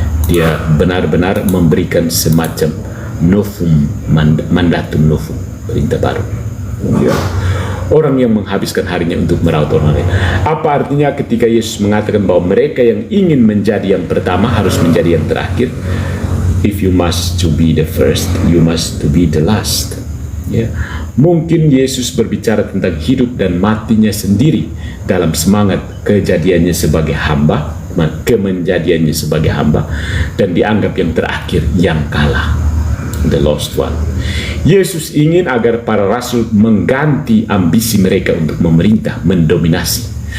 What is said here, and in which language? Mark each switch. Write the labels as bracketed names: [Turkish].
[Indonesian] Dia benar-benar memberikan semacam novum, mandatum novum, perintah baru. Ya. Orang yang menghabiskan harinya untuk merawat orang lain. Apa artinya ketika Yesus mengatakan bahwa mereka yang ingin menjadi yang pertama harus menjadi yang terakhir? [English] If you must to be the first, you must to be the last. [Indonesian] Ya. Mungkin Yesus berbicara tentang hidup dan matinya sendiri dalam semangat kejadiannya sebagai hamba, kemenjadiannya sebagai hamba, dan dianggap yang terakhir, yang kalah, [English] the lost one. [Indonesian] Yesus ingin agar para rasul mengganti ambisi mereka untuk memerintah, mendominasi.